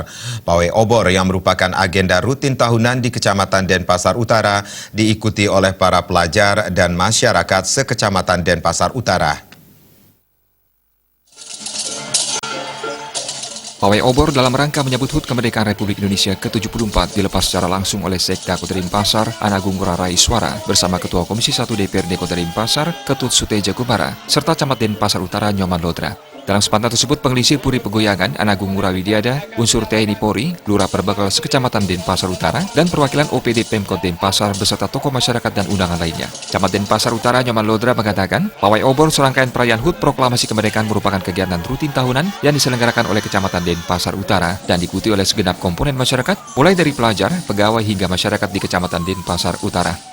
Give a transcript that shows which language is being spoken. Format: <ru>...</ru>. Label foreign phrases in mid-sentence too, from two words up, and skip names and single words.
<id>Pawai obor yang merupakan agenda rutin tahunan di Kecamatan Denpasar Utara diikuti oleh para pelajar dan masyarakat sekecamatan Denpasar Utara. Pawai obor dalam rangka menyambut HUT Kemerdekaan Republik Indonesia ke-74 dilepas secara langsung oleh Sekda Kota Denpasar, Anagung Ngurah Raiswara, bersama Ketua Komisi 1 DPRD Kota Denpasar, Ketut Suteja Kumara, serta Camat Denpasar Utara Nyoman Lodra. Dalam kesempatan tersebut, Pengelisir Puri Pegoyangan, Anagung Ngurah Widiada, unsur TNI Polri, Lurah Perbekal sekecamatan Denpasar Utara, dan perwakilan OPD Pemkot Denpasar beserta tokoh masyarakat dan undangan lainnya. Camat Denpasar Utara Nyoman Lodra mengatakan, pawai obor serangkaian perayaan HUT Proklamasi Kemerdekaan merupakan kegiatan rutin tahunan yang diselenggarakan oleh Kecamatan Denpasar Utara dan diikuti oleh segenap komponen masyarakat, mulai dari pelajar, pegawai hingga masyarakat di Kecamatan Denpasar Utara.</id>